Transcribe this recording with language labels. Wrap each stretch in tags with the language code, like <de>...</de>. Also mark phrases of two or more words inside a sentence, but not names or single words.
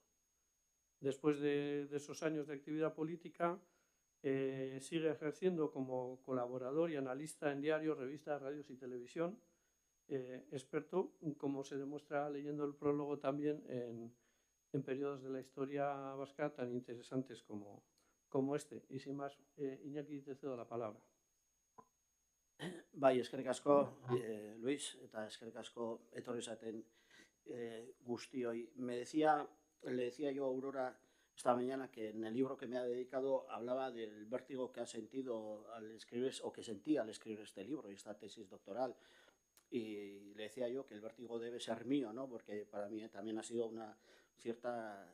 <es>Después de esos años de actividad política, sigue ejerciendo como colaborador y analista en diarios, revistas, radios y televisión, experto, como se demuestra leyendo el prólogo, también en periodos de la historia vasca tan interesantes como este. Y sin más, Iñaki, te cedo la palabra.</es> <eu>Bai, eskerrik asko, Luis, eta eskerrik asko etorri zaten guztioi.</eu> <es>Le decía yo a Aurora esta mañana que en el libro que me ha dedicado hablaba del vértigo que ha sentido al escribir, o que sentía al escribir este libro y esta tesis doctoral. Y le decía yo que el vértigo debe ser mío, ¿no? Porque para mí también ha sido una cierta...</es>